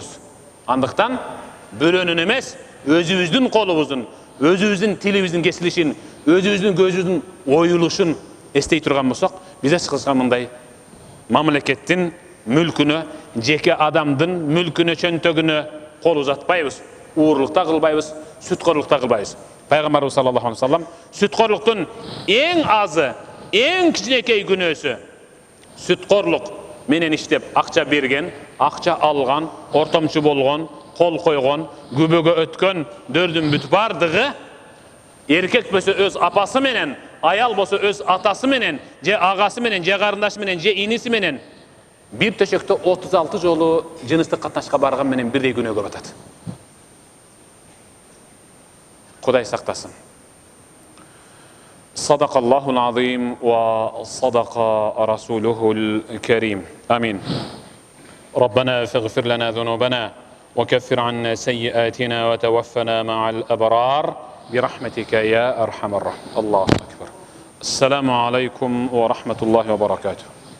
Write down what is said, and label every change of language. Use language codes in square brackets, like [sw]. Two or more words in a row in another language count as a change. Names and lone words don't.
[ky] Андыктан бирөөнүн эмес, өзүбүздүн колубуздун, өзүбүздүн тилибиздин кесилишин, өзүбүздүн көзүбүздүн оюлушун эстей турган болсок, биз эч кылса мындай мамлекеттин мүлкүнө, жеке адамдын мүлкүнө, чөнтөгүнө кол узатпайбыз, уурлукта кылбайбыз, сүткорлукта кылбайбыз. Пайгамбарыбыз [ar] صلى الله عليه وسلم [ky] сүткорлуктун эң азы, эң кичинекей күнөөсү сүткорлук менен иштеп акча берген, акча алган, ортомчу болгон, кол койгон, күбөгө өткөн дөрдүн бүт бардыгы эркек болсо өз апасы менен, аял болсо өз атасы менен, же агасы менен, же карындашы менен, же иниси менен бир төшөктө 36 жолу жыныстык катнашка барган менен бирдей күнөөгө батат. Кудай сактасын. [ar] صدق الله العظيم وصدق رسوله الكريم آمين. ربنا فاغفر لنا ذنوبنا وكفر عنا سيئاتنا وتوفنا مع الأبرار برحمتك يا أرحم الراحمين. الله أكبر. السلام عليكم ورحمة الله وبركاته.